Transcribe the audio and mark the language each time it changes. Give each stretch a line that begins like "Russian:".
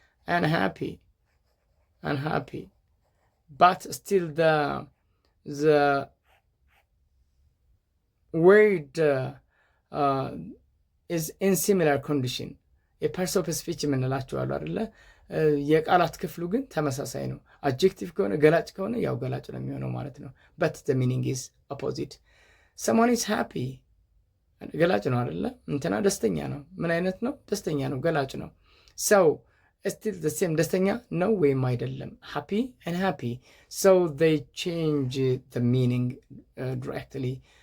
English: unhappy but still the word is in similar condition.
Amharic: የፓርትስ ኦፍ ስፒች የምንላቸው አሉ አይደለ? የቃላት ክፍሉ ግን ተመሳሳይ ነው። አድጀክቲቭ ከሆነ ገላጭ ከሆነ ያው ገላጭ ነው የሚሆነው ማለት ነው።
English: but the meaning is opposite. someone is happy
Amharic: ገላጭ ነው አይደለ? እንትና ደስተኛ ነው። ምን አይነት ነው? ደስተኛ ነው፣ ገላጭ ነው።
English: so still the same
Amharic: ደስተኛ ነው ወይም አይደለም።
English: happy and happy, so they change the meaning directly.